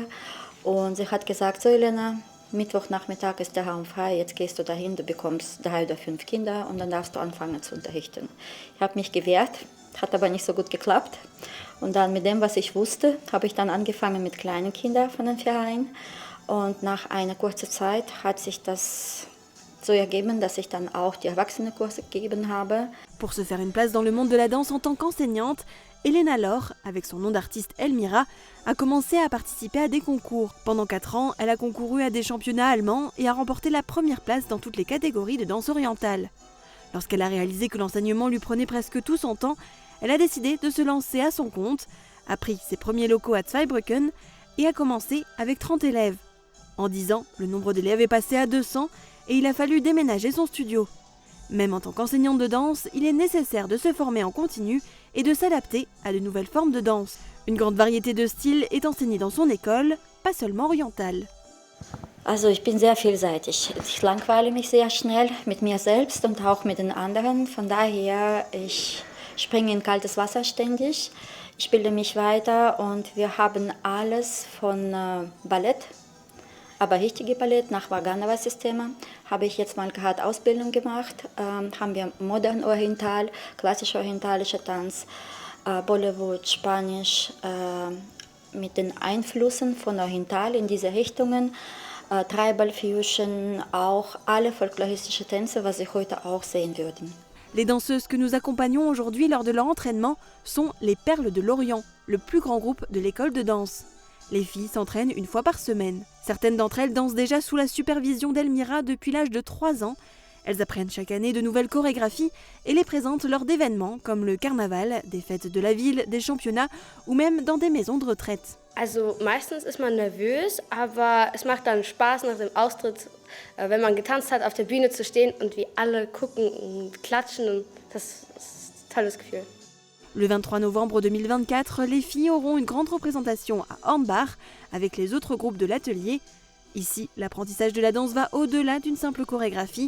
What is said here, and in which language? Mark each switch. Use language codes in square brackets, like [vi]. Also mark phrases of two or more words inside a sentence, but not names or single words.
[de] Und sie hat gesagt, so Elena, Mittwochnachmittag ist der Raum frei, jetzt gehst du dahin, du bekommst 3 oder 5 Kinder und dann darfst du anfangen zu unterrichten. Ich habe mich gewehrt, hat aber nicht so gut geklappt. Und dann mit dem, was ich wusste, habe ich dann angefangen mit kleinen Kindern von dem Verein. Und nach einer kurzen Zeit hat sich das so ergeben, dass ich dann auch die Erwachsenenkurse gegeben habe. [fr] Pour se faire une place dans le monde de la danse en tant qu'enseignante, Elena Lor, avec son nom d'artiste Elmira, a commencé à participer à des concours. Pendant 4 ans, elle a concouru à des championnats allemands et a remporté la première place dans toutes les catégories de danse orientale. Lorsqu'elle a réalisé que l'enseignement lui prenait presque tout son temps, elle a décidé de se lancer à son compte, a pris ses premiers locaux à Zweibrücken et a commencé avec 30 élèves. En 10 ans, le nombre d'élèves est passé à 200 et il a fallu déménager son studio. Même en tant qu'enseignante de danse, il est nécessaire de se former en continu et de s'adapter à de nouvelles formes de danse. Une grande variété de styles est enseignée dans son école, pas seulement orientale. [de] Also ich bin sehr vielseitig. Ich langweile mich sehr schnell mit mir selbst und auch mit den anderen. Von daher, ich springe in kaltes Wasser ständig. Ich bilde mich weiter und wir haben alles von Ballett, aber richtige Ballett nach Vaganova-System. Habe ich jetzt mal gerade Ausbildung gemacht. Haben wir modern oriental, klassisch orientalischer Tanz, Bollywood, Spanisch, mit den Einflüssen von oriental in diese Richtungen. Tribal Fusion, auch alle folkloristische Tänze, was Sie heute auch sehen würden. [fr] Les danseuses que nous accompagnons aujourd'hui lors de leur entraînement sont les Perles de l'Orient, le plus grand groupe de l'école de danse. Les filles s'entraînent une fois par semaine. Certaines d'entre elles dansent déjà sous la supervision d'Elmira depuis l'âge de 3 ans. Elles apprennent chaque année de nouvelles chorégraphies et les présentent lors d'événements comme le carnaval, des fêtes de la ville, des championnats ou même dans des maisons de retraite. [de] Also meistens ist man nervös, aber es macht dann Spaß nach dem Austritt, wenn man getanzt hat, auf der Bühne zu stehen und wie alle gucken und klatschen. Und das ist ein tolles Gefühl. [fr] Le 23 novembre 2024, les filles auront une grande représentation à Hornbach avec les autres groupes de l'atelier. Ici, l'apprentissage de la danse va au-delà d'une simple chorégraphie.